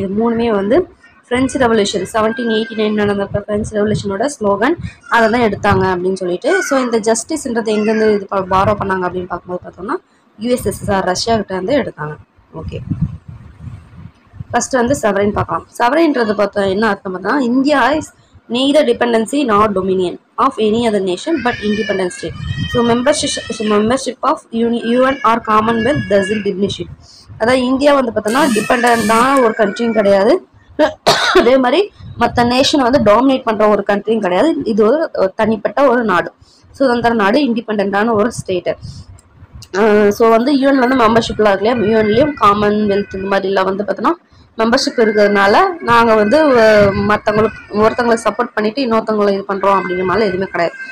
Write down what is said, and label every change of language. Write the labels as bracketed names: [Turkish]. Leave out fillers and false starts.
[Tamil] இது மூணுமே வந்து ஃப்ரெஞ்ச் ரெவல்யூஷன் 1789 நடந்தப்போ ஃப்ரெஞ்ச் ரெவல்யூஷனோட ஸ்லோகன் அதை தான் எடுத்தாங்க அப்படின்னு சொல்லிட்டு. ஸோ இந்த ஜஸ்டிஸ்ன்றது எங்கேருந்து இது பாரோ பண்ணாங்க அப்படின்னு பார்க்கும்போது பார்த்தோம்னா USSR ரஷ்யா கிட்ட இருந்து எடுத்தாங்க. ஓகே, ஃபர்ஸ்ட் வந்து சவரின் பார்க்கலாம். சவரின்றது பார்த்தோம் என்ன அர்த்தம் பார்த்தோம்னா [English] India is neither dependency nor dominion of any other nation but independent state. So membership of UN or Commonwealth doesn't diminish it. [Tamil] அதாவது இந்தியா வந்து பார்த்தோம்னா டிபெண்டான ஒரு கண்ட்ரியும் கிடையாது, அதே மாதிரி மற்ற நேஷனை வந்து டாமினேட் பண்ணுற ஒரு கண்ட்ரியும் கிடையாது. இது ஒரு தனிப்பட்ட ஒரு நாடு, சுதந்திர நாடு, இண்டிபெண்டான ஒரு ஸ்டேட்டு. ஸோ வந்து யூஎன்ல வந்து மெம்பர்ஷிப்லாம் இருக்கு இல்லையா, யூஎன்லேயும் காமன்வெல்த் இந்த மாதிரிலாம் வந்து பார்த்தோன்னா மெம்பர்ஷிப் இருக்கிறதுனால நாங்கள் வந்து ஒருத்தவங்களை சப்போர்ட் பண்ணிவிட்டு இன்னொருத்தவங்களை இது பண்ணுறோம் அப்படிங்கிற மாதிரி எதுவுமே கிடையாது.